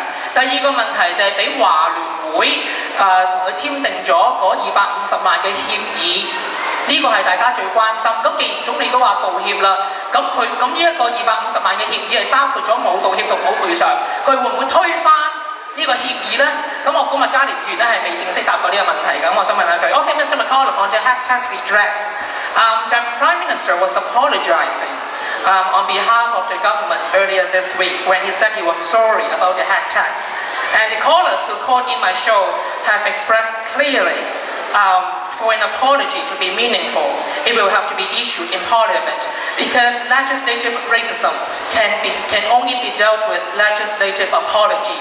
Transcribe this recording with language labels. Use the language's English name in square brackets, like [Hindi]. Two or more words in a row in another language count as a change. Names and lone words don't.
[Cantonese] 第二個問題就係俾華聯會同佢簽訂咗嗰250萬嘅協議，呢個係大家最關心。咁既然總理都話道歉啦，咁呢一個250萬嘅協議係包括咗冇道歉同冇賠償，佢會唔會推翻呢呢個協議咧？咁我估麥嘉廉議員咧係未正式答過呢個問題嘅，咁我想問一句 ， [English] OK, Mr. McCollum, on the health tax redress, the Prime Minister was apologizing on behalf of the government earlier this week when he said he was sorry about the health tax. And the callers who called in my show have expressed clearly for an apology to be meaningful, it will have to be issued in Parliament because legislative racism can only be dealt with legislative apology.